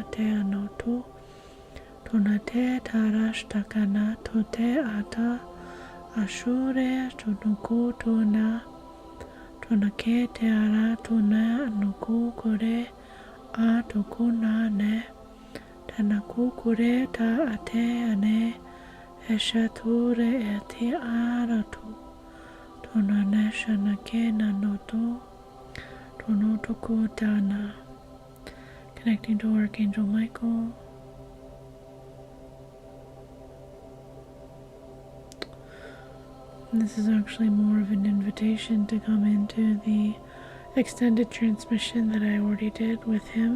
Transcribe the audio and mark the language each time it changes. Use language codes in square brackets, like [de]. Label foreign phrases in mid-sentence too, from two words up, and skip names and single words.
[en] te anotu tonate tarashtakana tote ata ashure tonuku tona tonake te ara tona anuku kore atokuna ne tanaku kore ta ate ane eshature ete aratu tonane shanake nanoto tonotoku tana. Connecting to Archangel Michael. And this is actually more of an invitation to come into the extended transmission that I already did with him.